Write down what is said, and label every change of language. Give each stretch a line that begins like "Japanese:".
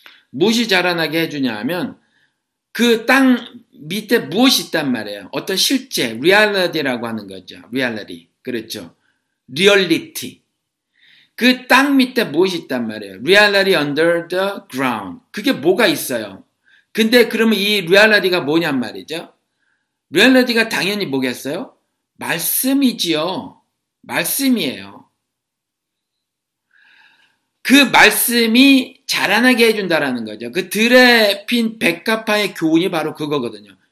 Korean: 무엇이 자라나게 해주냐 하면 그 땅 밑에 무엇이 있단 말이에요. 어떤 실제, reality라고 하는 거죠.
English: reality. 그렇죠. reality.
Korean: 그 땅 밑에 무엇이 있단 말이에요.
English: reality under the ground.
Korean: 그게 뭐가 있어요. 근데 그러면 이 reality가 뭐냔 말이죠. reality가 당연히 뭐겠어요? 말씀이지요. 말씀이에요. 그 말씀이 자라나게 해준다라는 거죠. 그 들에 핀 백합화의 교훈이 바로 그거거든요.